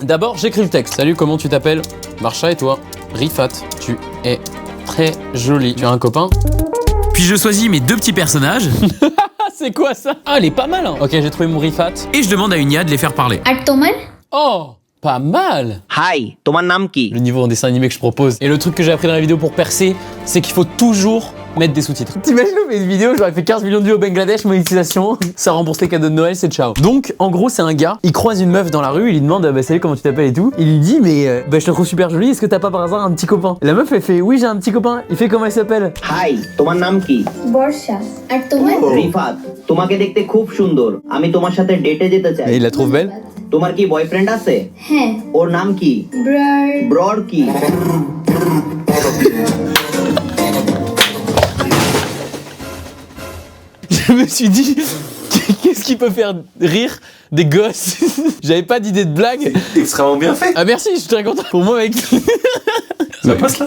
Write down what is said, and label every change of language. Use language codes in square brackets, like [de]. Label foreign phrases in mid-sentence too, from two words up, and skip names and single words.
[fr] D'abord, j'écris le texte. Salut, comment tu t'appelles? Marcha, et toi? Rifat, tu es très joli. Tu as un copain? Puis je choisis mes 2 petits personnages. C'est quoi ça? Ah, elle est pas mal hein. Ok, j'ai trouvé mon Rifat. Et je demande à Unia de les faire parler. Oh, pas mal. [bn] হাই, তোমার নাম কি? [fr] Le niveau en dessin animé que je propose. Et le truc que j'ai appris dans la vidéo pour percer, c'est qu'il faut toujours mettre des sous-titres. T'imagines, on fait une vidéo, j'aurais fait 15 millions de vues au Bangladesh, monétisation, ça rembourse les cadeaux de Noël, c'est ciao. Donc, en gros, c'est un gars, il croise une meuf dans la rue, il lui demande, bah salut, comment tu t'appelles et tout. Il lui dit, mais bah je te trouve super jolie, est-ce que t'as pas par hasard un petit copain? Et la meuf, elle fait, oui, j'ai un petit copain. Il fait, comment il s'appelle? [bn] হাই, তোমার নাম কি? বর্ষা। আর তোমার? রিফাত, তোমাকে দেখতে খুব সুন্দর। আমি তোমার সাথে ডেটে যেতে চাই। [fr] Et il la trouve belle? [bn] তোমার কি বয়ফ্রেন্ড আছে? হ্যাঁ। ওর নাম কি? ব্রার। ব্রড কি? [fr] Je me suis dit, qu'est-ce qui peut faire rire des gosses? J'avais pas d'idée de blague. Extrêmement bien fait. Ah merci, je suis très content. Pour moi, mec. Ça passe là?